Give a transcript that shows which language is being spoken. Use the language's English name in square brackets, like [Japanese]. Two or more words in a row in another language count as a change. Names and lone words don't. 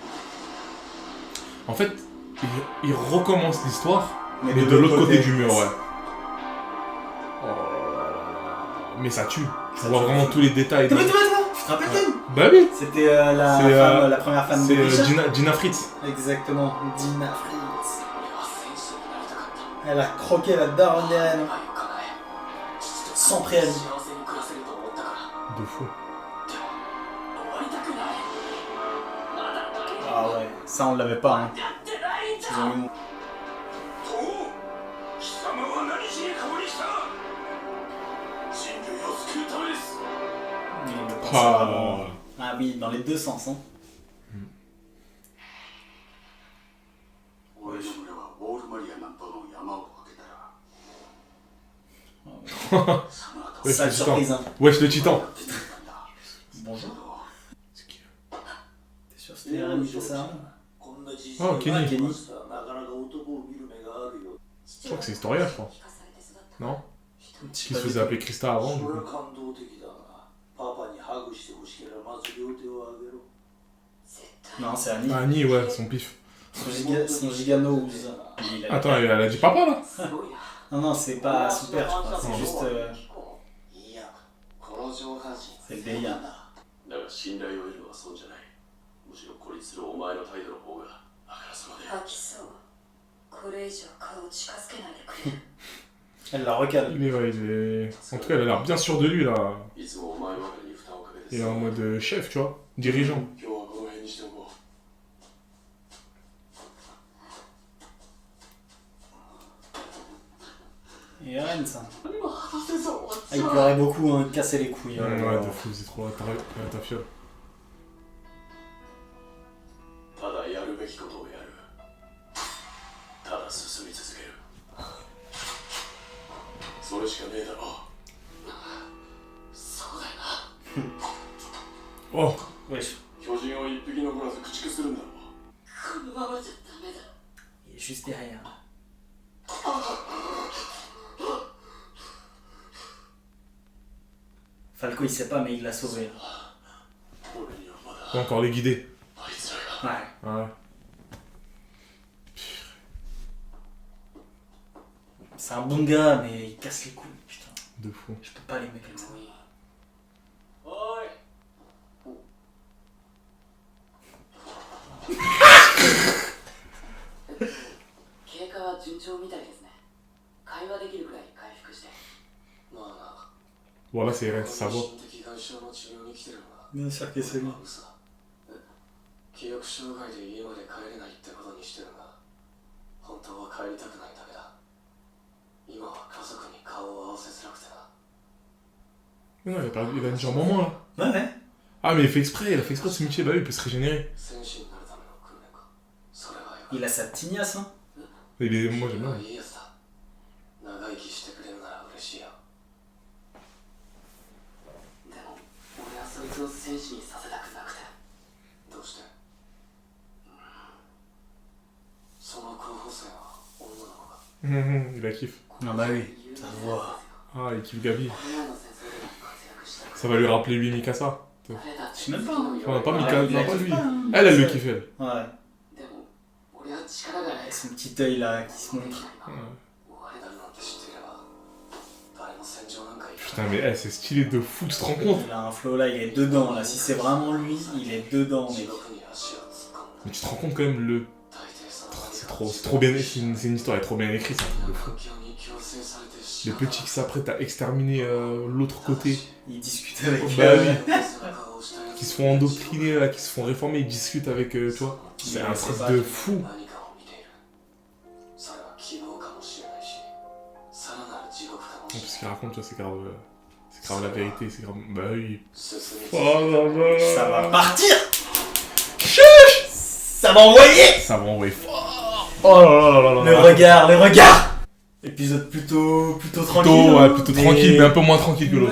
[French] En fait, il recommence l'histoire, Mais mais de l'autre côté du mur, ouais. Oh là là là là. Mais ça tue. Tu Ça vois tue. vraiment tous les détails. T'es bête, toi. Tu te rappelles d'elle? Bah oui. C'était la, C'est, femme, la première femme de C'est Grisha. Gina Fritz. Exactement, Dina Fritz. [Japanese] 俺は戦士になりたかった [French] Elle a croqué la daronne des reines. [Japanese] 願いを叶え父と [French] Sans préavis. [Japanese] 幸せに暮らせると思ったから [French] De fou. [Japanese] でも終わりたくないまだ何も [French] Ah ouais, ça on l'avait pas. Hein. [Japanese] やってないん [French] Ils [Japanese] だ [French] ont eu... [Japanese] と貴様は何しにここに来た人類を救うためです [French] c'est vraiment- Ah. Ah oui, dans les deux sens. Hein. [Japanese] 俺の村はウォールマリア南東の山を開けたらその後 [French] Ouais, Sale le titan. surprise. Hein. Wesh, le titan. Bonjour. C'est qui T'es sûr que c'était Eren qui fait ça? Oh, Kenny. Kenny. Je crois que c'est Historia, je crois. Non Qui se faisait appeler Krista avant, du coup. Non, c'est Annie. Ah, Annie, ouais, son pif. Son giganose. Il a- Attends, elle a dit papa, là Non, non, c'est pas son père, je crois. C'est juste. [Japanese] いやこの上半身 [French] C'est le délire. [Japanese] だが信頼を得るのは損じゃない。むしろ孤立するお前の態度の方があからさまで。吐きそうこれ以上顔を近づけないでくれ [French] Elle la recale. ouais, il est... En tout cas, elle a l'air bien sûre de lui, là. [Japanese] いつもお前ばかりに負担をかけて [French] Il est en mode chef, tu vois. Dirigeant. [Japanese] 今日はこの辺にしておこう。 [French] Et Eren, ça. Ah, il pleurait beaucoup, hein, il cassait les couilles. Ouais, de fou, c'est trop ta fiole. [Japanese] ただやるべきことをやる。ただ進み続ける。それしかねえだろう。そうだよな。 Oh [French] Wesh, [Japanese] 巨人を一匹残らず駆逐するんだろう。このままじゃダメだ [French] il est juste derrière. Falco, il sait pas, mais il l'a sauvé. [Japanese] 俺にはまだ [French] Faut encore les guider. [Japanese] あいつらが。 [French] Ouais. Ouais. C'est un bon gars, mais il casse les couilles, putain. De fou. Je peux pas l'aimer comme ça. [Japanese] おい。経過は順調みたいですね。会話できるくらい回復して。まあ [French] Voilà, c'est [Japanese] な [French] Eren, c'est sa voix. [Japanese] 心的外傷の治療に来てるのが [French] Bien sûr que c'est lui. [Japanese] 嘘だ記憶障害で家まで帰れないってことにしてるが本当は帰りたくないだけだ今は家族に顔を合わせづらくてな [French] Mais non, il a déjà un moment, là. Ouais, ouais. Ah, mais il fait exprès de se mutiler. Bah oui, il peut se régénérer. [Japanese] 戦士になるための訓練かそれはよ [French] Il a sa tignasse, hein. Moi, j'aime bien. [Japanese] いいやつだ長生きしてくれるなら嬉しいよでも、俺はそいつを戦士にさせたくなくて。どうしてその候補生は女の子か [French] Il la kiffe. Ah bah oui, ça se voit. Ah, il kiffe Gabi. [Japanese] この前の戦争でも活躍したく [French] Ça va lui rappeler lui Mikasa. [Japanese] 誰だって [French] Je sais même pas, hein. Enfin, pas Ouais, Mikasa, il la non, pas kiffe lui. pas, hein. Elle le kiffe, elle. Ouais. [Japanese] でも、俺は力がない [French] Et son petit œil là qui se montre. [Japanese] 今終わりだなんて知っていれば誰も戦場なんか行か [French] Putain, mais c'est stylé de fou, tu te rends compte? Il a un flow là, il est dedans là. Si c'est vraiment lui, il est dedans. [Japanese] 地 [French] Mais... [Japanese] 獄に足を突っ込んだ [French] Mais tu te rends compte quand même le. [Japanese] 大抵その [French] C'est trop bien. C'est une histoire, elle est trop bien écrite, c'est un truc de fou. [Japanese] 環境に強制されて [French] Les petits qui s'apprêtent à exterminer l'autre côté, Il discute avec. Bah oui. [Japanese] 背中を押したやつ [French] qui se font endoctriner, là, qui se font réformer, ils discutent avec, tu vois. C'est un truc de fou. [Japanese] 何かを見ているそれは希望かもしれないしさらなる地獄かも [French] En [Japanese] し [French] plus, [Japanese] れ [French] ce qu'il raconte, tu vois, c'est grave la vérité, c'est grave. Bah oui. [Japanese] 進み [French] Oh là là. Ça va partir. Ça va envoyer. Ça va envoyer fort. Oh là là là là Le là. regard, le regard. Épisode plutôt tranquille. Ouais, plutôt tranquille, mais un peu moins tranquille que l'autre.